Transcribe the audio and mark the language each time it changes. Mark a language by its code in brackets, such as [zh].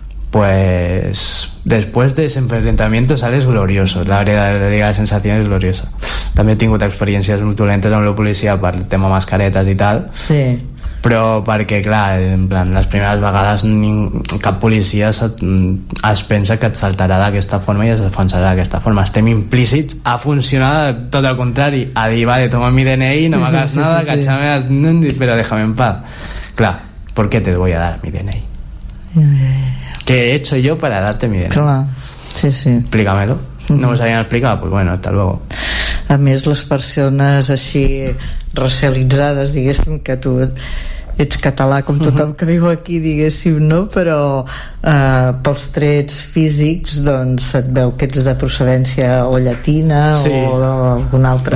[es] Pues después de ese enfrentamiento sales glorioso, la verdad, la sensación es gloriosa. También [ca] he tingut [es] experiencias muy dolentes amb la policía per el tema mascaretas y tal. Sí. [ca] Però perquè clar, en plan, les primeres vegades cap policia es pensa que et saltarà d'aquesta forma i es defensarà d'aquesta forma. Estem implícits a funcionar tot el contrari, a dir, vale, [es] toma mi DNI, no m'hagas nada, cachame, però déjame en paz. Clar, ¿por qué te voy a dar mi DNI? ¿Qué he hecho yo para darte mi DNI? [ca] Clar, sí. [es] Explícamelo. No me sabían explicar, pues bueno, hasta luego. [ca] A més, les persones així racialitzades, diguéssim, que tu ets català com tothom que viu aquí, diguéssim, no? Però pels trets físics, doncs, et veu que ets de procedència o llatina, sí, o alguna altra.